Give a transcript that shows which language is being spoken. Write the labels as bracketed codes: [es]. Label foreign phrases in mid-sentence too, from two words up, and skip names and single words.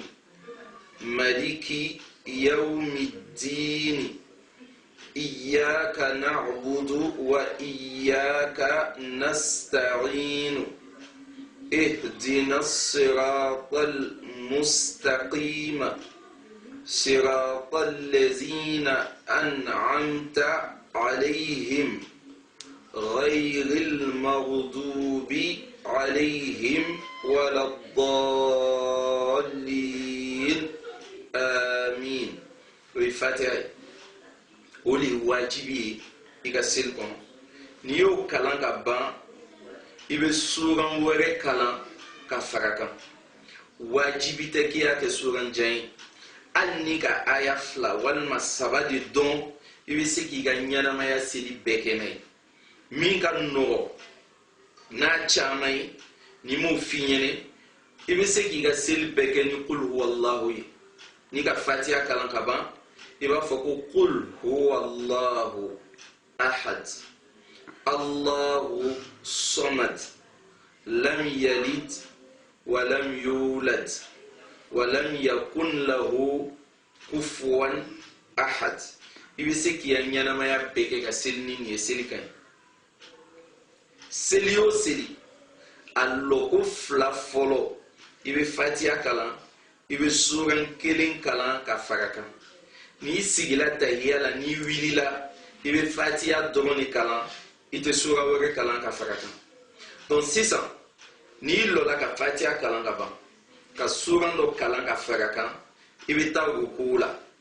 [ar] مالك يوم الدين إياك نعبد وإياك نستعين اهدنا الصراط المستقيم صراط الذين أنعمت عليهم غير المغضوب عليهم ولا الضالين آمين الفاتحة [bm] oli wajibi i ka seli kɔnɔ n'i y'o kalan ka ban i bɛ suran wɛrɛ kalan ka fara kan wajibi tɛ k'i y'a kɛ suran jan ye hali ni ka aya fila walima saba de dɔn i bɛ se k'i ka ɲɛnamaya seli bɛɛ kɛ n'a ye min ka nɔgɔ n'a caman ye n'i m'o f'i ɲɛna i bɛ se k'i ka seli bɛɛ kɛ ni [ar] قل هو الله [bm] ye n'i ka fatiha kalan ka ban i b'a fɔ ko [ar] قل هو الله أحد الله الصمد لم يلد ولم يولد ولم يكن له كفوا أحد [bm] i bɛ se k'i ka ɲɛnamaya bɛɛ kɛ ka seli ni nin ye seli ka ɲi seli o seli a lɔko fila fɔlɔ i bɛ fatiha kalan i bɛ suran kelen kalan ka fara kan n'i sigila tahiya la n'i wulila i bɛ fatiha dɔrɔn de kalan i tɛ sura wɛrɛ kalan ka fara kan donc sisan n'i lɔla ka fatiha kalan ka ban ka suran dɔ kalan ka fara kan i bɛ taa rukuw la